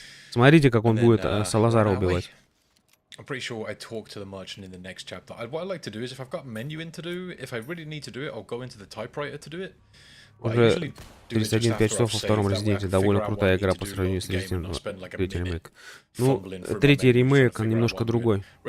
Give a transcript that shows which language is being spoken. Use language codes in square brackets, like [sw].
[ru] Смотрите, как он будет Салазара убивать. [en] I'm pretty sure I talk to the merchant in the next chapter. What I like to do is if I've got menuing to do, if I really need to do it, I'll go into the typewriter to do it. [ru] Уже 31,5 часов во втором Резиденте. Довольно крутая игра по сравнению с Резидентом. Третий ремейк. Ну, третий ремейк, он немножко другой.